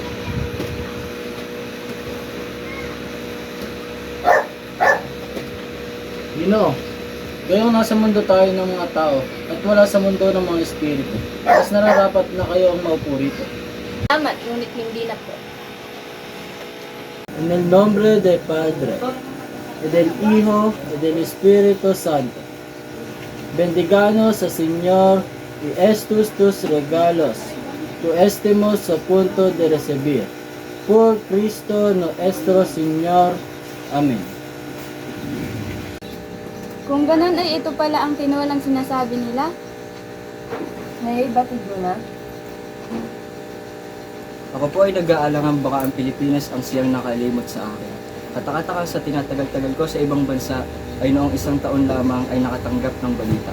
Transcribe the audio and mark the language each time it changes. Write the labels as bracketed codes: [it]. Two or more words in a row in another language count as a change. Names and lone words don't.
[tl] Ginoo, kayong nasa mundo tayo ng mga tao at wala sa mundo ng mga espiritu. Mas nararapat na kayo ang maupo rito. Salamat, ngunit hindi na po. [es] En el nombre del Padre, y del Hijo, y del Espíritu Santo. Bendiganos al Señor y estos tus regalos, tu estemos a punto de recibir. Por Cristo nuestro Señor. Amen. [tl] Kung ganun ay ito pala ang tinulang sinasabi nila, May batid mo na? Ako po ay nag-aalangan baka ang Pilipinas ang siyang nakalimot sa akin. Katakataka sa tinatagal-tagal ko sa ibang bansa ay noong isang taon lamang ay nakatanggap ng balita.